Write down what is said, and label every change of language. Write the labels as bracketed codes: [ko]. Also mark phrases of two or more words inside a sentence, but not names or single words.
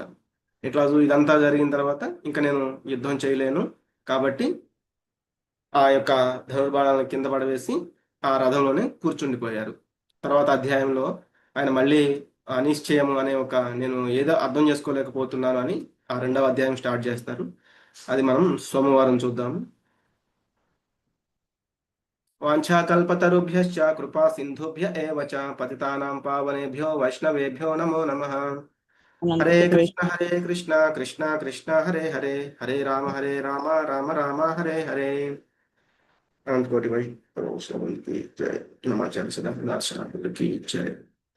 [te] ఇట్లా ఇదంతా జరిగిన తర్వాత ఇంకా నేను యుద్ధం చేయలేను, కాబట్టి ఆ యొక్క ధనుర్బాణాలను కింద పడవేసి ఆ రథంలోనే కూర్చుండిపోయారు. తర్వాత అధ్యాయంలో ఆయన మళ్ళీ అనిశ్చయము అనే ఒక నేను ఏదో అర్థం చేసుకోలేకపోతున్నాను అని ఆ 2వ అధ్యాయం స్టార్ట్ చేస్తారు. అది మనం సోమవారం చూద్దాము. [sa] వాంఛాకల్పతరుభ్యశ్చ కృపా సింధుభ్య ఏవ చ పతితానాం పావనేభ్యో వైష్ణవేభ్యో నమో నమః. హరే కృష్ణ కృష్ణ కృష్ణ హరే హరే, హరే రామ రామ రామ హరే హరే. అనంతకోటి వైష్ణవ జయ, నమాచార్య సదాశివ [hi] की जय।